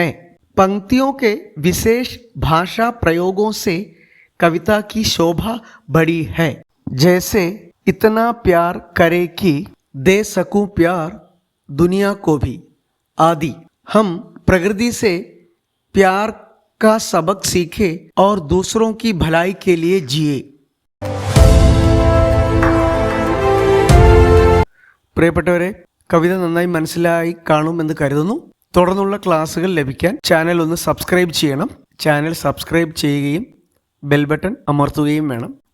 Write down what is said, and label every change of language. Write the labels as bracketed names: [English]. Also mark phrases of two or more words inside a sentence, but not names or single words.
[Hindi] पंक्तियों के विशेष भाषा प्रयोगों से कविता की शोभा बढ़ी है. जैसे इतना प्यार करे कि दे सकूं प्यार दुनिया को भी आदि. हम प्रकृति से प्यार का सबक सीखे और दूसरों की भलाई के लिए जिए. [Malayalam] പ്രിയപ്പെട്ടവരെ, കവിത നന്നായി മനസ്സിലായി കാണുമെന്ന് കരുതുന്നു. തുടർന്നുള്ള ക്ലാസ്സുകൾ ലഭിക്കാൻ ചാനൽ ഒന്ന് സബ്സ്ക്രൈബ് ചെയ്യണം. ചാനൽ സബ്സ്ക്രൈബ് ചെയ്യുകയും ബെൽ ബട്ടൺ അമർത്തുകയും വേണം.